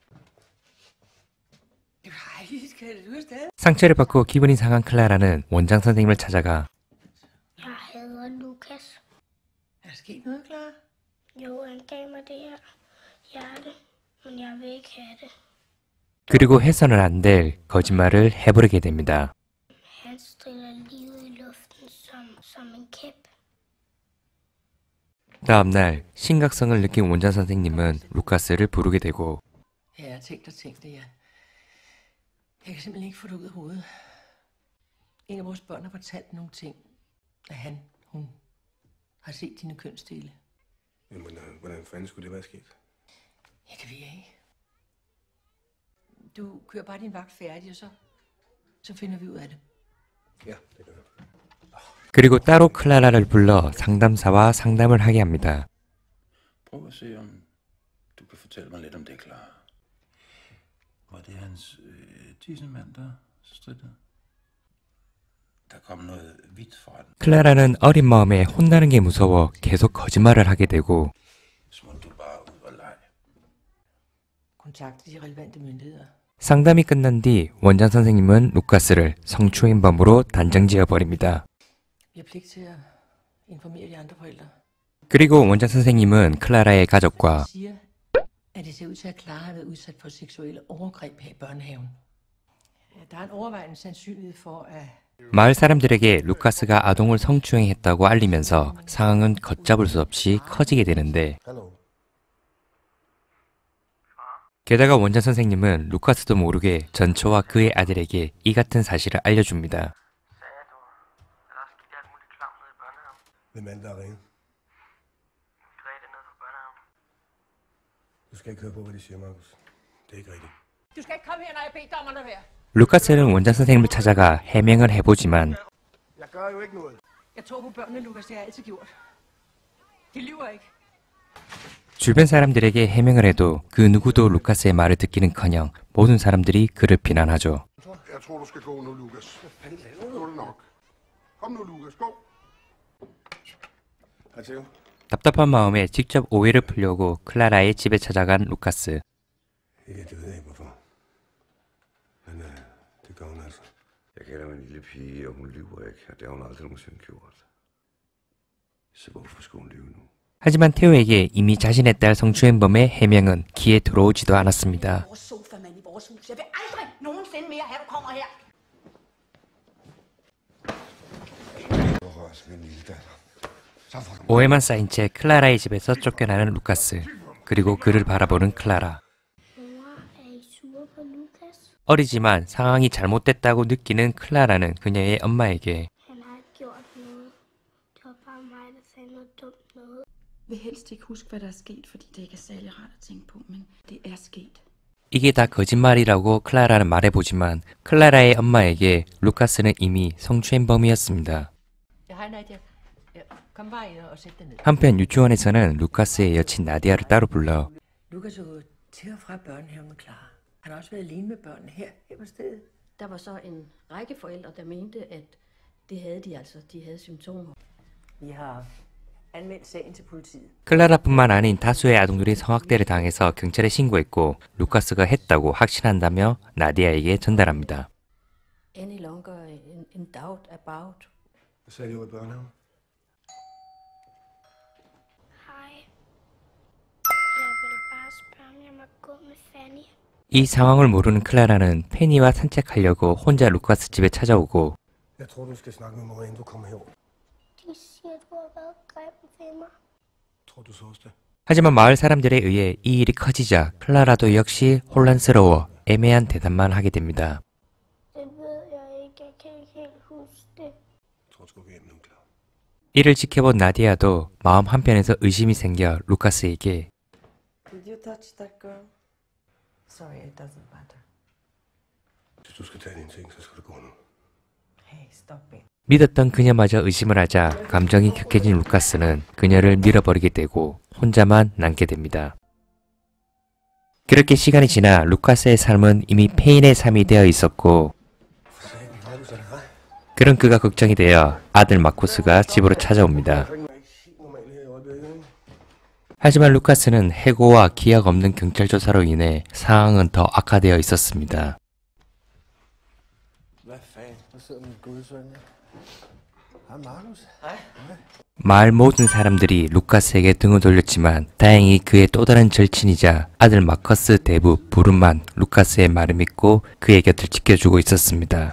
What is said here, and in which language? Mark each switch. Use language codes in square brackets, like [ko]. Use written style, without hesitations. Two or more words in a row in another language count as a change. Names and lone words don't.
[ko] 상처를 받고 기분이 상한 클라라는 원장 선생님을 찾아가 그리고 해서는 안 될 거짓말을 해버리게 됩니다. 다음날 심각성을 느낀 원장 선생님은 루카스를 부르게 되고, [da] Jeg kan simpelthen ikke få det ud af hovedet. En af vores børn har fortalt nogle ting, at hun har set dine kønsdele. Jamen, hvordan fanden skulle det være sket? Ja, det ved jeg ikke. Du kører bare din vagt færdig, og så finder vi ud af det. Ja, det gør jeg. [ko] 그리고 따로 클라라를 불러 상담사와 상담을 하게 합니다. [da] Prøv at se, om du kan fortælle mig lidt om det, Clara. Var det hans tissemand, der strittede? Der kom noget hvidt fra den. [ko] 클라라는 어린 마음에 혼나는 게 무서워 계속 거짓말을 하게 되고, [da] Smut du bare ud og leg. Kontakte de relevante myndigheder. [ko] 상담이 끝난 뒤 원장 선생님은 루카스를 성추행범으로 단정지어 버립니다. [da] Vi har pligt til at informere de andre forældre. [ko] 그리고 원장 선생님은 클라라의 가족과 [da] Siger, at det ser ud til, at Clara har været udsat for seksuelle overgreb her i børnehaven. Der er en overvejende sandsynlighed for, at [ko] 마을 사람들에게 루카스가 아동을 성추행했다고 알리면서 상황은 걷잡을 수 없이 커지게 되는데, 게다가 원장 선생님은 루카스도 모르게 전초와 그의 아들에게 이 같은 사실을 알려줍니다. [da] Hvem er det, der har ringet? Grete nede fra børnehaven. Du skal ikke høre på, hvad de siger, Markus. Det er ikke rigtigt. Du skal ikke komme her, når jeg beder dig om at lade være. [ko] 루카스는 원장 선생님을 찾아가 해명을 해보지만 [da] Jeg gør jo ikke noget. Jeg tror på børnene, Lukas. Det har jeg altid gjort. De lyver ikke. [ko] 주변 사람들에게 해명을 해도 그 누구도 루카스의 말을 듣기는커녕 모든 사람들이 그를 비난하죠. [da] Jeg tror, du skal gå nu, Lukas. Nu er det nok. Kom nu, Lukas. Gå. Hej, Theo. [ko] 답답한 마음에 직접 오해를 풀려고 클라라의 집에 찾아간 루카스. [da] Ja, det ved jeg ikke, hvorfor. Men det gør hun altså. Jeg kender min lille pige, og hun lyver ikke, og det har hun aldrig nogensinde gjort. Så hvorfor skulle hun lyve nu? [ko] 하지만 테오에게 이미 자신의 딸 성추행범의 해명은 귀에 들어오지도 않았습니다. [da] Vores sofamand i vores hus. Jeg vil aldrig nogensinde mere have, du kommer her. Hvor røres min lille datter. Så får du [ko] 오해만 쌓인 채 클라라의 집에서 쫓겨나는 루카스. 그리고 그를 바라보는 클라라. [da] Mor, er I sure på Lukas? [ko] 어리지만 상황이 잘못됐다고 느끼는 클라라는 그녀의 엄마에게 [da] Han har ikke gjort noget. Det var bare mig, der sagde noget dumt noget. Jeg vil helst ikke huske, hvad der er sket, fordi det ikke er særlig rart at tænke på, men det er sket. [ko] 이게 다 거짓말이라고 클라라는 말해보지만 클라라의 엄마에게 루카스는 이미 성추행범이었습니다. [da] Hej, Nadia. Kom bare ind og sæt dig ned. [ko] 한편 유치원에서는 루카스의 여친 나디아를 따로 불러 [da] Lukas er gået til og fra børnehaven med Clara. Han har også været alene med børnene her på stedet. Der var så en række forældre, der mente, at det havde de altså. De havde symptomer. Vi har anmeldt sagen til politiet. [ko] 클라라뿐만 아닌 다수의 아동들이 성학대를 당해서 경찰에 신고했고 루카스가 했다고 확신한다며 나디아에게 전달합니다. [en] Any longer in doubt about. [da] Hvad sagde de over i børnehaven? Hej. Jeg vil bare spørge, om jeg må gå med Fanny. [ko] 이 상황을 모르는 클라라는 페니와 산책하려고 혼자 루카스 집에 찾아오고 [da] Jeg tror, du skal snakke med mor, inden du kommer herover. De siger, du har været grim ved mig. Tror du så også det? [ko] 하지만 마을 사람들에 의해 이 일이 커지자 클라라도 역시 혼란스러워 애매한 대답만 하게 됩니다. [da] Det ved jeg ikke. Jeg kan ikke helt huske det. Jeg tror, du skal gå hjem nu, Clara. [ko] 이를 지켜본 나디아도 마음 한편에서 의심이 생겨 루카스에게 [en] Did you touch that girl? Sorry, it doesn't matter. [da] Hvis du skal tage dine ting, så skal du gå nu. [en] Hey, stop it. [ko] 믿었던 그녀마저 의심을 하자 감정이 격해진 루카스는 그녀를 밀어버리게 되고 혼자만 남게 됩니다. 그렇게 시간이 지나 루카스의 삶은 이미 페인의 삶이 되어 있었고 [da] For satan, Markus, er det dig? [ko] 그런 그가 걱정이 되어 아들 마코스가 집으로 찾아옵니다. [da] Jeg er ikke helt normal her i øjeblikket, ikke? [ko] 하지만 루카스는 해고와 기약 없는 경찰 조사로 인해 상황은 더 악화되어 있었습니다. [da] Hvad fanden? Der sidder min gudsøn. Hej, Markus. [ko] 마을 모든 사람들이 루카스에게 등을 돌렸지만 다행히 그의 또 다른 절친이자 아들 마커스 대부 부름만 루카스의 말을 믿고 그의 곁을 지켜주고 있었습니다.